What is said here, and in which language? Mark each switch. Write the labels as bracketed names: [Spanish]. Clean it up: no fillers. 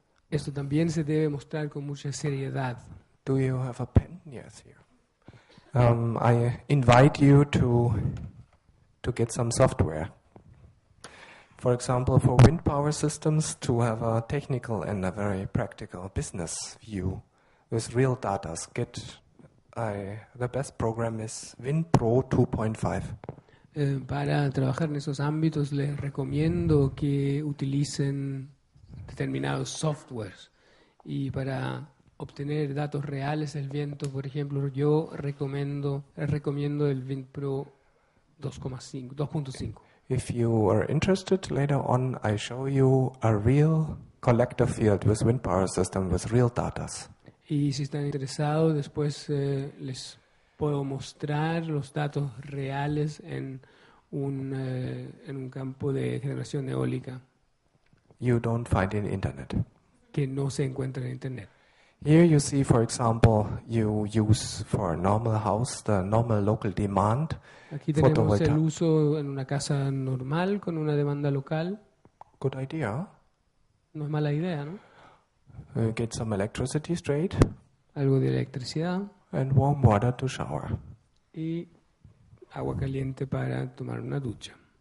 [Spanish] Esto también se debe mostrar con mucha seriedad. [English] Do you have a pen? Yes, here. I invite you to get some software. For example, for wind power systems, to have a technical and a very practical business view with real data. The best program is WinPro 2.5. [Spanish] Para trabajar en esos ámbitos les recomiendo que utilicen determinados softwares, y para obtener datos reales del viento, por ejemplo, yo recomiendo el WinPro 2.5. [English] If you are interested, later on I show you a real collector field with wind power system with real data. [Spanish] Y si están interesados, después les puedo mostrar los datos reales en un campo de generación eólica. [English] You don't find in internet. [Spanish] Que no se encuentra en internet. [English] Here you see, for example, you use for a normal house the normal local demand. [Spanish] Aquí tenemos el uso en una casa normal con una demanda local. [English] Good idea. [Spanish] No es mala idea, ¿no? [English] Get some electricity straight. [Spanish] Algo de electricidad. [English] And warm water to shower. [Spanish] Y agua caliente para tomar una ducha.